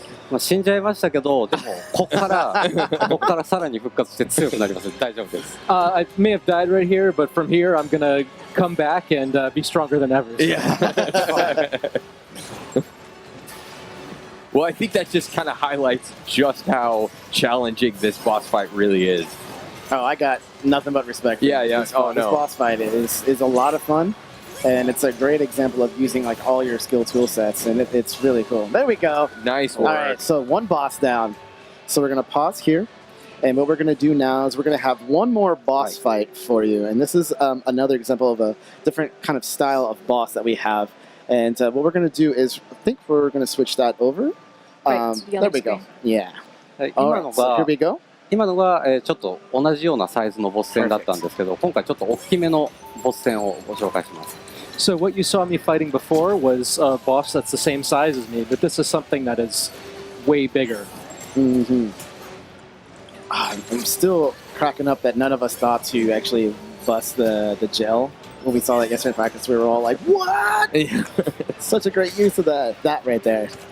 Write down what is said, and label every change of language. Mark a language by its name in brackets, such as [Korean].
[Japanese] まあ死んじゃいましたけど、でもここからさらに復活して強くなります。大丈夫です。 [English] I may have died right here, but from here I'm gonna come back and be stronger than ever. So. Yeah. Well, I think that just kind of highlights just how challenging this boss fight really is. Oh, I got nothing but respect for Yeah. this boss fight is a lot of fun, and it's a great example of using like all your skill tool sets, and it's really cool. There we go. Nice work. All right, so one boss down. So we're gonna pause here, and what we're gonna do now is we're gonna have one more boss fight for you, and this is another example of a different kind of style of boss that we have. And what we're gonna do is, I think we're gonna switch that over. There we go. Yeah. Alright, so here we go. [Japanese] 今のがちょっと同じようなサイズのボス戦だったんですけど、今回ちょっと大きめのボス戦をご紹介します。 [English] So what you saw me fighting before was a boss that's the same size as me, but this is something that is way bigger. I'm still cracking up that none of us thought to actually bust the gel. When we saw that yesterday in practice, we were all like, what? Such a great use of that right there.